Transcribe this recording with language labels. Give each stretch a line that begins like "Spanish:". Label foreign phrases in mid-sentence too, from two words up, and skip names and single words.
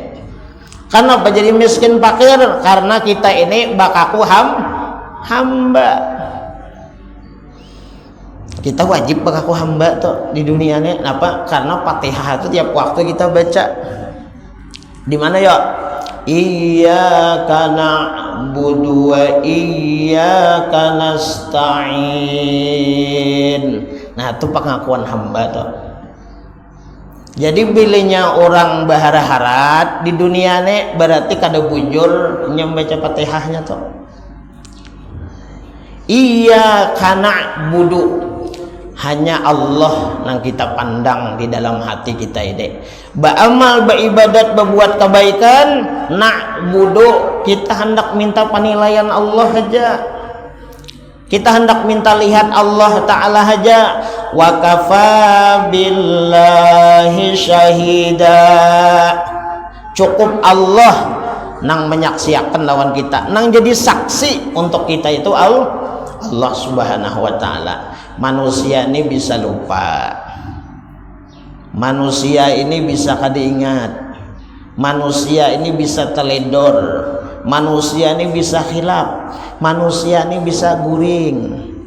Banjar: Kenapa jadi miskin fakir? Karena kita ini bakaku hamba. Kita wajib bakaku hamba tuh di dunia ini. Kenapa? Karena Fatihah itu tiap waktu kita baca. Di mana ya?
Arabic: إياك نعبد وإياك نستعين.
Banjar: Nah, itu pengakuan hamba tuh. Jadi bilanya orang bahara-harat di dunia ini berarti kada bujur nyambaca Fatihahnya tuh.
Arabic: إياك نعبد,
Banjar: hanya Allah yang kita pandang di dalam hati kita ini. Beramal, beribadat, berbuat kebaikan, na'budu, kita hendak minta penilaian Allah saja. Kita hendak minta lihat Allah Ta'ala saja.
Arabic: وكفى بالله شهيدا,
Banjar: cukup Allah nang menyaksikan lawan kita, nang jadi saksi untuk kita itu Allah
Arabic: سبحانه وتعالى.
Banjar: Manusia ini bisa lupa, manusia ini bisa kada ingat, manusia ini bisa teledor, manusia ini bisa khilaf, manusia ini bisa guring.